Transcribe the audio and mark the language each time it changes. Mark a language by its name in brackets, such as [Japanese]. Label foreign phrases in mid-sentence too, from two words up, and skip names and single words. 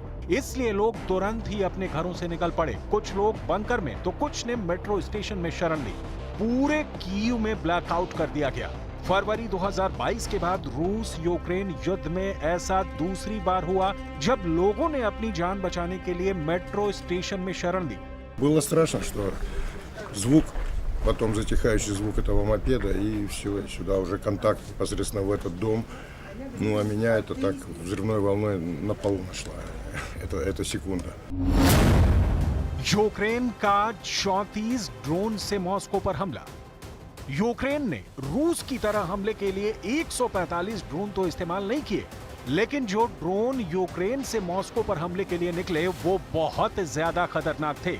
[Hindi] इसलिए लोग तुरंत ही अपने घरों से निकल पड़े। कुछ लोग बंकर में तो कुछ ने मेट्रो स्टेशन में शरण ली। पूरे कीव में ब्लैकआउट कर दिया गया। फरवरी 2022 के बाद रूस यूक्रेन युद्ध में ऐसा दूसरी बार हुआ जब लोगों ने अपनी जान बचाने के लिए मेट्रो स्टेशन में शरण ली। [Russian] Было страшно, что звук, потом затихающий звук этого мопеда, и все, сюда уже контакт непосредственно в этот дом. Ну, а меня это так взрывной волной на полу нашла. Это секунда. [Hindi] यूक्रेन का 34 ड्रोन से मॉस्को पर हमला। यूक्रेन ने रूस की तरह हमले के लिए 145 ड्रोन तो इस्तेमाल नहीं किए, लेकिन जो ड्रोन यूक्रेन से मॉस्को पर हमले के लिए निकले वो बहुत ज्यादा खतरनाक थे।